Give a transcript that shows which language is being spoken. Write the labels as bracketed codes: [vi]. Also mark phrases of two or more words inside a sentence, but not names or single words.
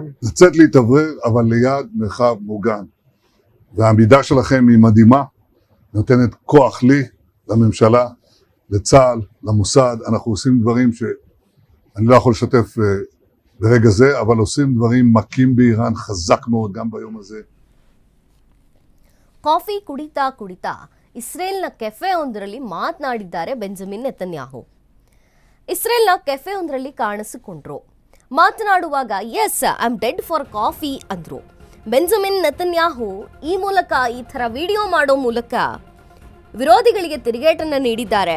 [he] לצאת להתאוורר, אבל ליד מרחב מוגן. והעמידה שלכם היא מדהימה, נותנת כוח לי, לממשלה, לצה"ל, למוסד. אנחנו עושים דברים שאני לא יכול לשתף ברגע זה, אבל עושים דברים מכים באיראן חזק מאוד גם ביום הזה. [kn] ಕಾಫಿ ಕುಡಿತಾ ಇಸ್ರೇಲ್ನ ಕೆಫೆಯೊಂದರಲ್ಲಿ ಮಾತನಾಡಿದ್ದಾರೆ ಬೆಂಜಮಿನ್ ನೆತನ್ಯಾಹು. ಇಸ್ರೇಲ್ನ ಕೆಫೆಯೊಂದರಲ್ಲಿ ಕಾಣಿಸಿಕೊಂಡ್ರು. ಮಾತನಾಡುವಾಗ [en] as I am dead for coffee [kn] ಅಂದ್ರು. ಬೆಂಜಮಿನ್ ನೆತನ್ಯಾಹು ಈ ಮೂಲಕ ಈ ತರ ವಿಡಿಯೋ ಮಾಡೋ ಮೂಲಕ ವಿರೋಧಿಗಳಿಗೆ ತಿರುಗೇಟನ್ನ ನೀಡಿದ್ದಾರೆ.